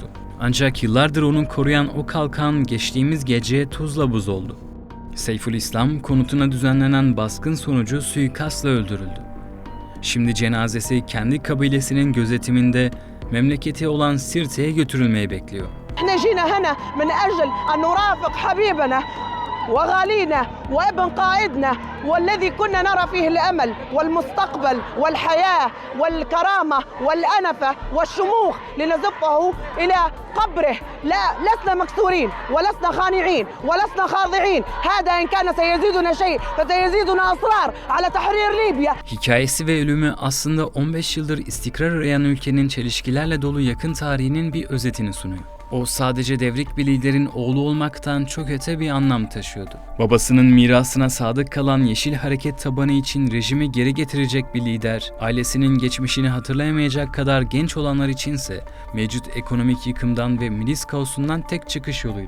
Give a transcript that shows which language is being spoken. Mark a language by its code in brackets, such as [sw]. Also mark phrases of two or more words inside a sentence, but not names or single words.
[tr] Ancak yıllardır onu koruyan o kalkan geçtiğimiz gece tuzla buz oldu. Seyfülislam konutuna düzenlenen baskın sonucu suikastla öldürüldü. Şimdi cenazesi kendi kabilesinin gözetiminde memleketi olan Sirte'ye götürülmeyi bekliyor. [ar] احنا جينا هنا من اجل ان نرافق حبيبنا وغالينا وابن قائدنا والذي كنا نرى فيه الامل والمستقبل والحياه والكرامه والانفه والشموخ لنزفه الى قبره. لا لسنا مكسورين ولسنا خانعين ولسنا خاضعين. هذا ان كان سيزيدنا شيء فسيزيدنا اصرار على تحرير ليبيا. [tr] Hikayesi ve ölümü aslında 15 yıldır istikrar arayan ülkenin çelişkilerle dolu yakın tarihinin bir özetini sunuyor. O sadece devrik bir liderin oğlu olmaktan çok öte bir anlam taşıyordu. Babasının mirasına sadık kalan Yeşil Hareket tabanı için rejimi geri getirecek bir lider, ailesinin geçmişini hatırlayamayacak kadar genç olanlar içinse mevcut ekonomik yıkımdan ve milis kaosundan tek çıkış yoluydu.